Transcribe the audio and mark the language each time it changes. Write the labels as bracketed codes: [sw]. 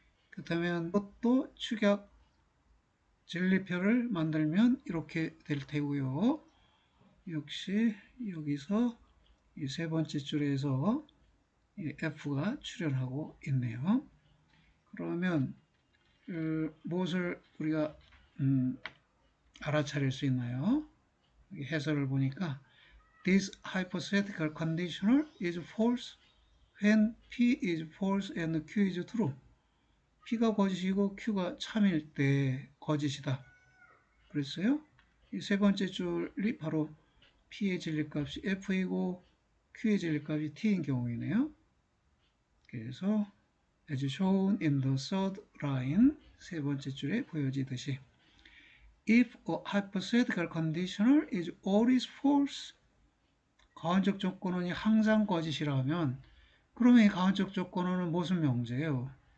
[ko] 그렇다면 그것도 축약 진리표를 만들면 이렇게 될 테고요. 역시 여기서 이 세 번째 줄에서 F가 출현하고 있네요. 그러면 무엇을 우리가 알아차릴 수 있나요? 해설을 보니까 [en] This hypothetical conditional is false when P is false and Q is true. [ko] P가 거짓이고 Q가 참일 때 거짓이다. 그랬어요? 이 세 번째 줄이 바로 P의 진리값이 F이고 Q의 진리값이 T인 경우이네요. 그래서 [en] as shown in the third line [ko] 세 번째 줄에 보여지듯이 [en] If a hypothetical conditional is always false [ko] 가언적 조건원이 항상 거짓이라면 그러면 이 가언적 조건원은 무슨 명제예요?